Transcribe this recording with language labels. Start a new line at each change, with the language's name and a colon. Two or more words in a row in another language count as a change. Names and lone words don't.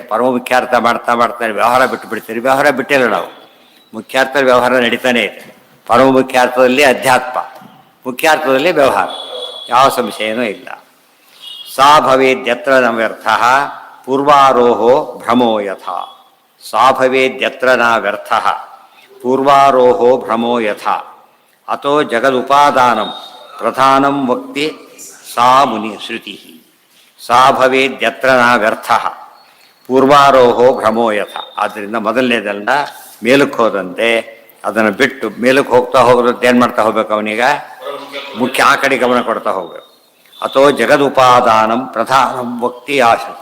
Kannada: ಪರಮ ಮುಖ್ಯಾರ್ಥ ಮಾಡ್ತಾ ವ್ಯವಹಾರ ಬಿಟ್ಟು ಬಿಡ್ತೀರಿ. ವ್ಯವಹಾರ ಬಿಟ್ಟಿಲ್ಲ ನಾವು. ಮುಖ್ಯಾರ್ಥದಲ್ಲಿ ವ್ಯವಹಾರ ನಡೀತಾನೆ ಇದೆ. ಪರಮ ಮುಖ್ಯಾರ್ಥದಲ್ಲಿ ಅಧ್ಯಾತ್ಮ, ಮುಖ್ಯಾರ್ಥದಲ್ಲಿ ವ್ಯವಹಾರ, ಯಾವ ಸಂಶಯನೂ ಇಲ್ಲ.
Sanskrit: ಸಾ ಭವೇದ್ಯತ್ರ ನ ವ್ಯರ್ಥ ಪೂರ್ವಾರೋಹೋ ಭ್ರಮೋ ಯಥಾ. ಸಾ ಭವೇದ್ಯತ್ರ ನ ವ್ಯರ್ಥ ಪೂರ್ವಾರೋಹೋ ಭ್ರಮೋ ಯಥಾ. ಅಥೋ ಜಗದುಪಾದಾನಂ ಪ್ರಧಾನಂ ವಕ್ತಿ ಸಾ ಮುನಿ ಶ್ರುತಿ ಸಾ ಭವೇದ್ಯತ್ರ ನ ವ್ಯರ್ಥ ಪೂರ್ವಾರೋಹೋ ಭ್ರಮೋ ಯಥ.
Kannada: ಆದ್ದರಿಂದ ಮೊದಲನೇದೆಲ್ಲ ಮೇಲಕ್ಕೆ ಹೋದಂತೆ ಅದನ್ನು ಬಿಟ್ಟು ಮೇಲಕ್ಕೆ ಹೋಗ್ತಾ ಹೋಗೋದಂತೆ ಏನು ಮಾಡ್ತಾ ಹೋಗ್ಬೇಕು ಅವನೀಗ ಮುಖ್ಯ ಆ ಕಡೆ ಗಮನ ಕೊಡ್ತಾ ಹೋಗ್ಬೇಕು.
Sanskrit: ಅಥೋ ಜಗದುಪಾದಾನಂ ಪ್ರಧಾನಂ ವಕ್ತಿ ಆಶ್ರುತಿ.